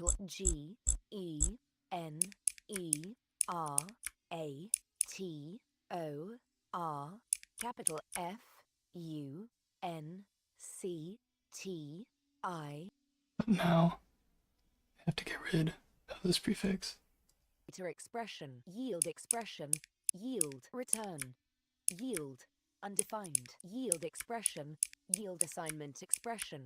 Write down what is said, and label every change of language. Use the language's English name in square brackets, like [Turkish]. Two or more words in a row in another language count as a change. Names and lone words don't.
[English] G E N E R A T O R capital F U N C T I. But now I have to get rid of this prefix. Expression, yield expression, yield return, yield undefined, yield expression, yield assignment expression.